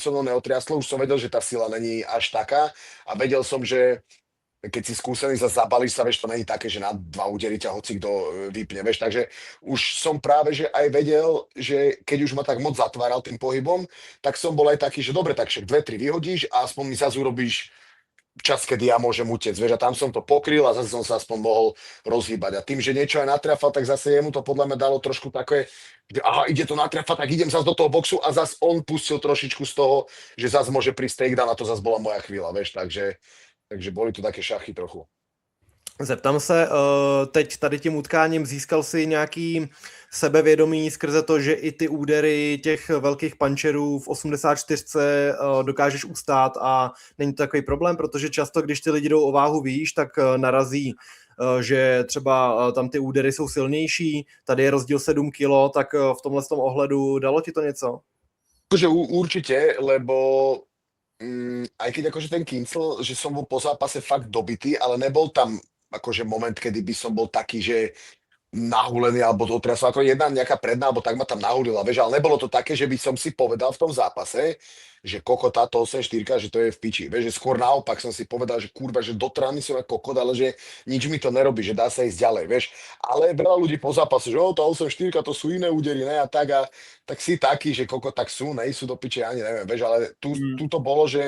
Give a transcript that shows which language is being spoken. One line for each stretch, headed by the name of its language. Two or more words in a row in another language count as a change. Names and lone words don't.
Slovak: so mnou neotriaslo, už som vedel, že tá sila není až taká a vedel som, že keď si skúsený zabalíš sa, vieš, to není také, že na 2 údery ťa hoci kto vypne, vieš, takže už som práve, že aj vedel, že keď už ma tak moc zatváral tým pohybom, tak som bol aj taký, že dobre, tak však 2-3 vyhodíš a aspoň mi zase urobíš čas, kedy ja môžem utiecť, vieš, a tam som to pokryl a zase som sa aspoň mohol rozhýbať. A tým, že niečo aj natrafal, tak zase jemu to podľa mňa dalo trošku také, že aha, ide to natrafať, tak idem zase do toho boxu a zase on pustil trošičku z toho, že zase môže prísť takedown a to zase bola moja chvíľa, vieš, takže boli tu také šachy trochu.
Czech: Zeptám se, teď tady tím utkáním získal si nějaký sebevědomí skrze to, že i ty údery těch velkých puncherů v 84 dokážeš ustát a není to takový problém, protože často, když ty lidi jdou o váhu výš, tak narazí, že třeba tam ty údery jsou silnější, tady je rozdíl 7 kg, tak v tomhle tom ohledu dalo ti to něco?
Slovak: Akože určite, lebo aj keď akože ten Kincl, že som bol po zápase fakt dobitý, ale nebol tam akože moment, kedy by som bol taký, že nahulený alebo to otriasol, ako jedna nejaká predná, alebo tak ma tam nahulila, vieš, ale nebolo to také, že by som si povedal v tom zápase, že koko táto 8-4, že to je v piči, vieš, že skôr naopak som si povedal, že kurva, že do trány som ako kokot, ale že nič mi to nerobí, že dá sa ísť ďalej, vieš, ale veľa ľudí po zápase, že tá 8-4, to sú iné údery, ne, a tak si taký, že koko, tak sú, nejsú do piče, ani neviem, vieš, ale tu to bolo,